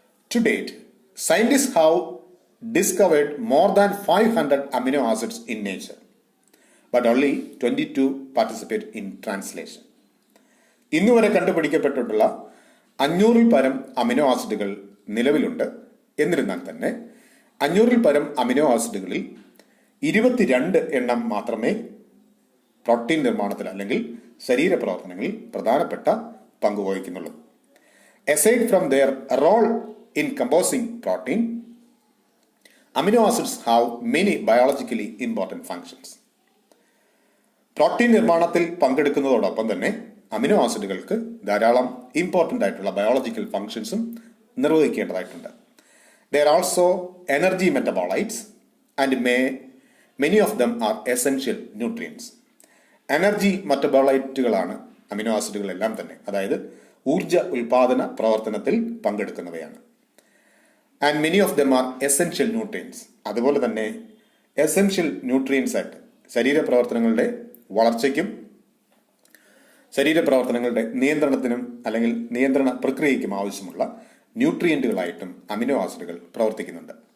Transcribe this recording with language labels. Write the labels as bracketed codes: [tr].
[en] To date, scientists have discovered more than 500 amino acids in nature. But only 22 participate in translation. [ml] ഇന്നുവരെ കണ്ടുപിടിക്കപ്പെട്ടിട്ടുള്ള 500-ൽ പരം amino ആസിഡുകൾ നിലവിലുണ്ട്. എന്നിരുന്നാൽ തന്നെ 500-ൽ പരം അമിനോ ആസിഡുകളിൽ 22 എണ്ണം മാത്രമേ പ്രോട്ടീൻ നിർമ്മാണത്തിൽ അല്ലെങ്കിൽ ശരീരപ്രവർത്തനങ്ങളിൽ പ്രധാനപ്പെട്ട പങ്കുവഹിക്കുന്നുള്ളൂ. [en] Aside from their role in composing protein, amino acids have many biologically important functions. [ml] Protein നിർമ്മാണത്തിൽ പങ്കെടുക്കുന്നതോടൊപ്പം തന്നെ അമിനോ ആസിഡുകൾക്ക് ധാരാളം ഇമ്പോർട്ടൻ്റ് ആയിട്ടുള്ള biological ഫങ്ഷൻസും നിർവഹിക്കേണ്ടതായിട്ടുണ്ട്. [en] They are also energy metabolites and many of them are essential nutrients. [ml] Energy മെറ്റബോളൈറ്റുകളാണ് amino ആസിഡുകളെല്ലാം തന്നെ, അതായത് ഊർജ ഉൽപാദന പ്രവർത്തനത്തിൽ പങ്കെടുക്കുന്നവയാണ്. [en] And many of them are essential nutrients. [ml] അതുപോലെ തന്നെ എസെൻഷ്യൽ ന്യൂട്രിയൻസ് ആയിട്ട് ശരീരപ്രവർത്തനങ്ങളുടെ വളർച്ചയ്ക്കും ശരീരപ്രവർത്തനങ്ങളുടെ നിയന്ത്രണത്തിനും അല്ലെങ്കിൽ നിയന്ത്രണ പ്രക്രിയയ്ക്കും ആവശ്യമുള്ള ന്യൂട്രിയൻറ്റുകളായിട്ടും അമിനോ ആസിഡുകൾ പ്രവർത്തിക്കുന്നുണ്ട്.